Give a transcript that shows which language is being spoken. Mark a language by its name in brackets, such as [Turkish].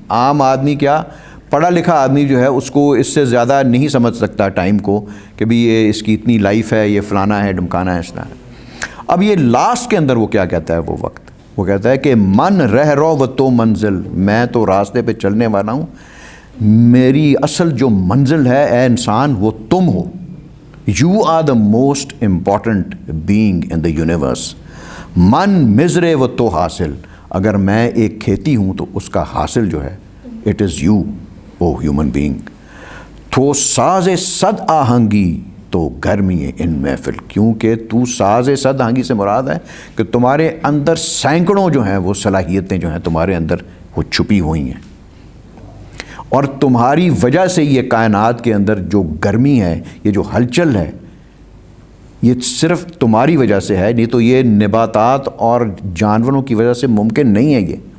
[Urdu] عام آدمی کیا، پڑھا لکھا آدمی جو ہے اس کو اس سے زیادہ نہیں سمجھ سکتا ٹائم کو کہ بھی یہ اس کی اتنی لائف ہے، یہ فلانا ہے، ڈمکانا ہے، اس طرح. اب یہ لاسٹ کے اندر وہ کیا کہتا ہے، وہ وقت وہ کہتا ہے کہ [Persian] من رہ رو و تو منزل، [Urdu] میں تو راستے پہ چلنے والا ہوں، میری اصل جو منزل ہے اے انسان وہ تم ہو. [English] You are the most important being in the universe. [Persian] من مزرے و تو حاصل، [Urdu] اگر میں ایک کھیتی ہوں تو اس کا حاصل جو ہے [English] It is you O human being. [Persian] تو ساز صد آہنگی تو گرمی ان محفل، [Urdu] کیونکہ تو ساز صد آہنگی سے مراد ہے کہ تمہارے اندر سینکڑوں جو ہیں وہ صلاحیتیں جو ہیں تمہارے اندر وہ چھپی ہوئی ہیں، اور تمہاری وجہ سے یہ کائنات کے اندر جو گرمی ہے، یہ جو ہلچل ہے، یہ صرف تمہاری وجہ سے ہے، نہیں تو یہ نباتات اور جانوروں کی وجہ سے ممکن نہیں ہے یہ.